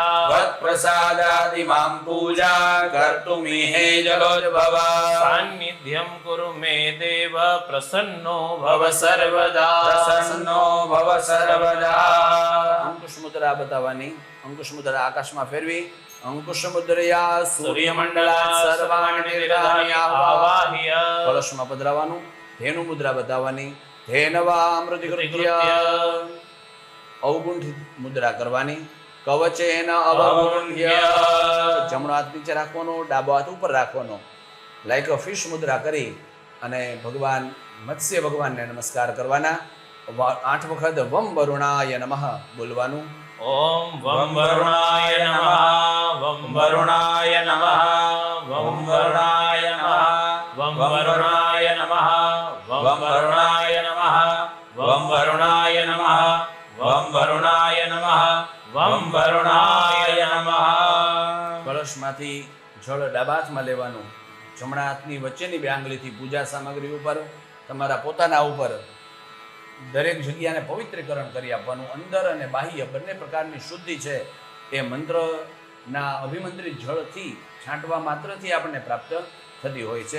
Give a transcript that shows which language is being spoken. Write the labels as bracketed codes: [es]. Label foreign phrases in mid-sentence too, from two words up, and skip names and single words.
[sa] त्वत्प्रसादादिमां पूजा कर्तुमिहे जलोद्भव। सान्निध्यं कुरु मे देव प्रसन्नो भव भव सर्वदा। प्रसन्नो भव सर्वदा। [gu] અંકુશ મુદ્રા બતાવવાની। અંકુશ મુદ્રા આકાશમાં ફેરવી। [sa] अंकुश मुद्रया सूर्यमण्डलात सर्वाणि निर्धार्य आवाह्य। [gu] કળશમાં પધરાવાનું। ધેનુ મુદ્રા બતાવવાની। [sa] धेनवा अमृतकृत्य। [gu] અવગુંઠિત મુદ્રા કરવાની। [sa] कवचेन अवगुण्ठ्य। [gu] જમણો હાથ નીચે રાખવાનો, ડાબો હાથ ઉપર રાખવાનો। [en] like a fish [gu] મુદ્રા કરી અને ભગવાન મત્સ્ય ભગવાનને નમસ્કાર કરવાના। 8 વખત [sa] वं वरुणाय नमः [gu] બોલવાનું। [sa] ॐ वं वरुणाय नमः वं वरुणाय नमः वं वरुणाय नमः वं वरुणाय नमः वं वरुणाय नमः वं वरुणाय नमः वं वरुणाय नमः वं वरुणाय नमः। [gu] કળશમાંથી જળ ડાબા હાથમાં લેવાનું। જમણા હાથની વચ્ચેની બે આંગળીથી પૂજા સામગ્રી ઉપર તમારા પોતાના ઉપર દરેક જગ્યાને પવિત્રીકરણ કરી આપવાનું। અંદર અને બાહ્ય બંને પ્રકારની શુદ્ધિ છે એ મંત્રના અભિમંત્રિત જળથી છાંટવા માત્રથી આપણને પ્રાપ્ત થતી હોય છે।